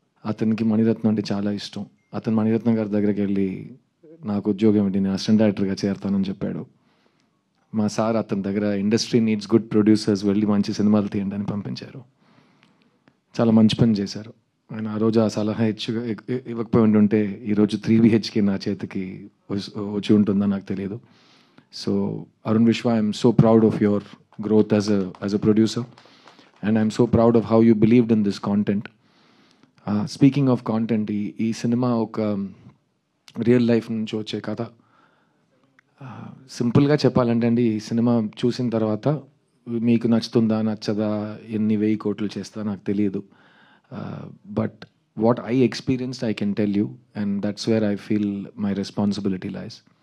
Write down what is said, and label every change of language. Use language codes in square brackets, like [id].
[te] అతనికి మణిరత్నం అంటే చాలా ఇష్టం. అతను మణిరత్నం గారి దగ్గరికి వెళ్ళి నాకు ఉద్యోగం ఏంటి, నేను అసిస్టెంట్ డైరెక్టర్గా చేరతానని చెప్పాడు. మా సార్ అతని దగ్గర [en] industry needs good producers, [te] వెళ్ళి మంచి సినిమాలు తీయండి అని పంపించారు. చాలా మంచి పని చేశారు ఆయన. ఆ రోజు ఆ సలహా ఇవ్వకపోయి ఉంటుంటే ఈరోజు 3BHK నా చేతికి వచ్చి ఉంటుందో నాకు తెలియదు. [en] So Arun Vishwa, I'm so proud of your growth as a producer, and I'm so proud of how you believed in this content. Speaking of content, [te] ఈ సినిమా ఒక రియల్ లైఫ్ నుంచి వచ్చే కథ. సింపుల్గా చెప్పాలంటే అండి, ఈ సినిమా చూసిన తర్వాత మీకు నచ్చుతుందా నచ్చదా, ఎన్ని 1000 కోట్లు చేస్తా నాకు తెలియదు. [en] But what I experienced I can tell you, and that's where I feel my responsibility lies.